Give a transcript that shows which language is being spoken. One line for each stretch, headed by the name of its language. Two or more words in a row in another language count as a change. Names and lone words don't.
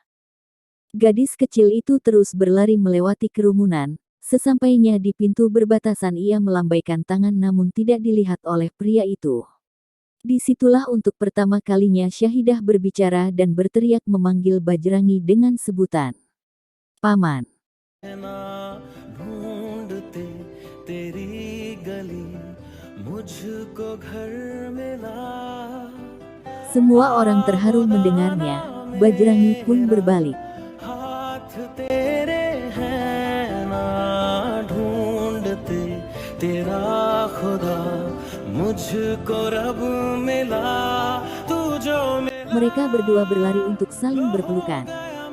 Indonesian: Gadis kecil itu terus berlari melewati kerumunan, Sesampainya di pintu berbatasan ia melambaikan tangan namun tidak dilihat oleh pria itu. Disitulah untuk pertama kalinya Syahidah berbicara dan berteriak memanggil Bajrangi dengan sebutan Paman.
Hindi: ना ढूंढते तेरी गली मुझको घर मिला
Indonesian: Semua orang terharu mendengarnya, Bajrangi pun berbalik.
Hindi: हाथ तेरे हैं ना ढूंढते तेरा खुदा मुझको रब मिला तू जो मेरा
Indonesian: Mereka berdua berlari untuk saling berpelukan.